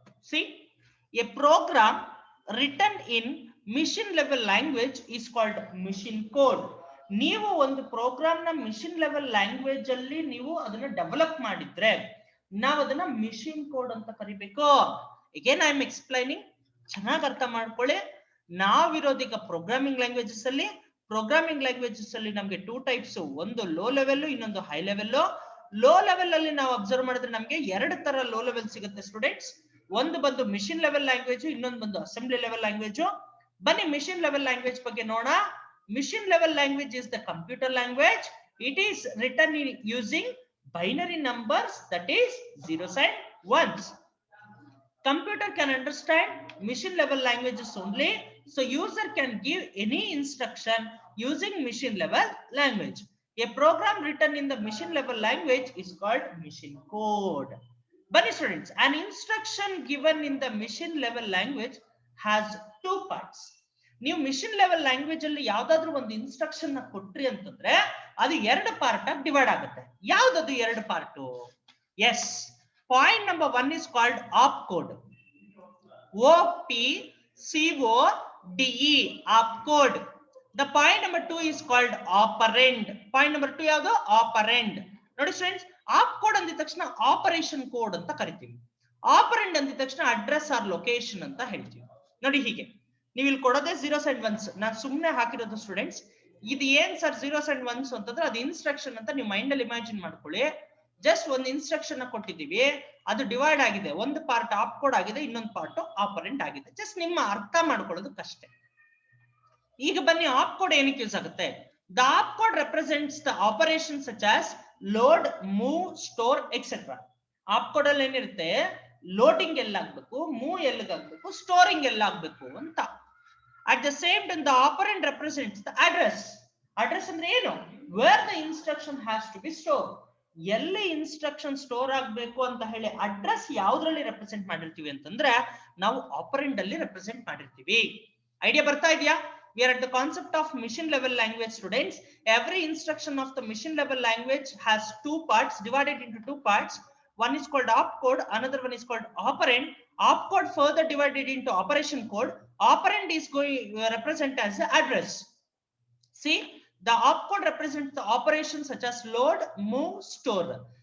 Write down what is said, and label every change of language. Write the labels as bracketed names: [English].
[English] See, a program written in machine level language is called machine code. [Kannada] ನೀವು ಒಂದು program ನ machine level language ಅಲ್ಲಿ ನೀವು ಅದನ್ನ ಡೆವಲಪ್ ಮಾಡಿದ್ರೆ ನಾವು ಅದನ್ನ ಮಿಷಿನ್ ಕೋಡ್ ಅಂತ ಕರಿಬೇಕು. [English] again I am explaining, [Kannada] ಚೆನ್ನಾಗಿ ಅರ್ಥ ಮಾಡ್ಕೊಳ್ಳಿ. ನಾವಿರೋದೀಗ ಪ್ರೋಗ್ರಾಮಿಂಗ್ ಲ್ಯಾಂಗ್ವೇಜಸ್ ಅಲ್ಲಿ. ಪ್ರೋಗ್ರಾಮಿಂಗ್ ಲ್ಯಾಂಗ್ವೇಜಸ್ ಅಲ್ಲಿ ನಮಗೆ 2 ಟೈಪ್ಸ್, ಒಂದು ಲೋ ಲೆವೆಲ್, ಇನ್ನೊಂದು ಹೈ ಲೆವೆಲ್. ಲೋ ಲೆವೆಲ್ ಅಲ್ಲಿ ನಾವು ಅಬ್ಸರ್ವ್ ಮಾಡಿದ್ರೆ ನಮಗೆ 2 ತರ ಲೋ ಲೆವೆಲ್ ಸಿಗುತ್ತೆ ಸ್ಟೂಡೆಂಟ್ಸ್. ಒಂದು ಬಂದು ಮಿಷಿನ್ ಲೆವೆಲ್ ಲ್ಯಾಂಗ್ವೇಜ್, ಇನ್ನೊಂದು ಬಂದು ಅಸೆಂಬ್ಲಿ ಲೆವೆಲ್ ಲ್ಯಾಂಗ್ವೇಜ್. ಬನ್ನಿ [English] Machine level language ಬಗ್ಗೆ ನೋಡೋಣ. Machine level language is the computer language. It is written using binary numbers, that is zeros and ones. Computer can understand machine level languages only, so user can give any instruction using machine level language. A program written in the machine level language is called machine code. But students, an instruction given in the machine level language has 2 parts. [Kannada] ನೀವು machine level language ಅಲ್ಲಿ ಯಾವ್ದಾದ್ರು ಒಂದು instruction ನ ಕೊಟ್ರಿ ಅಂತಂದ್ರೆ ಅದು 2 part ಆಗಿ divide ಆಗುತ್ತೆ. ಯಾವ್ದದು [English] 2 part? Yes, point number 1 is called op code. OPCODE, op code. The point number 2 is called operand. Point number 2 [Kannada] ಯಾವುದು? [English] Operand. [Kannada] ನೋಡಿ ಸ್ಟೂಡೆಂಟ್ಸ್, ಆಪ್ ಕೋಡ್ ಅಂದಿದ ತಕ್ಷಣ ಆಪರೇಷನ್ ಕೋಡ್ ಅಂತ ಕರಿತೀವಿ. ಆಪರೆಂಡ್ ಅಂದಿದ ತಕ್ಷಣ ಅಡ್ರೆಸ್ ಆರ್ ಲೊಕೇಶನ್ ಅಂತ ಹೇಳ್ತೀವಿ. ನೋಡಿ ಹೀಗೆ ನೀವು ಇಲ್ಲಿ ಕೊಡೋದೇ [English] zeros and ones. [Kannada] ನಾನು ಸುಮ್ಮನೆ ಹಾಕಿರೋದು ಸ್ಟೂಡೆಂಟ್ಸ್. ಇದು ಏನ್ ಸರ್ [English] zeros and ones [Kannada] ಅಂತಂದ್ರೆ ಅದು ಇನ್ಸ್ಟ್ರಕ್ಷನ್ ಅಂತ ನೀವು ಮೈಂಡ್ ಅಲ್ಲಿ ಇಮ್ಯಾಜಿನ್ ಮಾಡ್ಕೊಳ್ಳಿ. ಜಸ್ಟ್ ಒಂದು ಇನ್ಸ್ಟ್ರಕ್ಷನ್ ಕೊಟ್ಟಿದ್ದೀವಿ, ಅದು ಡಿವೈಡ್ ಆಗಿದೆ. ಒಂದು ಪಾರ್ಟ್ ಆಪ್ ಕೋಡ್ ಆಗಿದೆ, ಇನ್ನೊಂದು ಪಾರ್ಟ್ ಆಪರೆಂಟ್ ಆಗಿದೆ. ಜಸ್ಟ್ ನಿಮ್ಮ ಅರ್ಥ ಮಾಡ್ಕೊಳ್ಳೋದಕ್ಕಷ್ಟೇ. ಈಗ ಬನ್ನಿ, ಆಪ್ ಕೋಡ್ ಏನಕ್ಕೆ ಯೂಸ್ ಆಗುತ್ತೆ? [English] The op code represents the operation such as load, move, store etcetera. [Kannada] App code ಅಲ್ಲಿ ಏನಿರುತ್ತೆ? ಲೋಡಿಂಗ್ ಎಲ್ಲಾಗಬೇಕು, ಮೂವ್ ಎಲ್ಲಿಗಾಗಬೇಕು, ಸ್ಟೋರಿಂಗ್ ಎಲ್ಲಾಗಬೇಕು ಅಂತ. [English] At the same time, the operand represents the address. [Kannada] Address ಅಂದ್ರೆ ಏನು? [English] Where the instruction has to be stored. [Kannada] ಎಲ್ಲಿ instruction store ಆಗಬೇಕು ಅಂತ ಹೇಳಿ address ಯಾವ್ದ್ರಲ್ಲಿ ರೆಪ್ರೆಸೆಂಟ್ ಮಾಡಿರ್ತೀವಿ ಅಂತಂದ್ರೆ ನಾವು ಆಪರೆಂಡ್ ಅಲ್ಲಿ ರೆಪ್ರೆಸೆಂಟ್ ಮಾಡಿರ್ತೀವಿ. ಐಡಿಯಾ ಬರ್ತಾ ಇದೆಯಾ? [English] We are at the concept of machine level language, students. Every instruction of the machine level language has 2 parts, divided into 2 parts. One is called opcode, another one is called operand. Opcode further divided into operation code. Operand is going represent as the address. See, the opcode represents the operations such as load, move, store.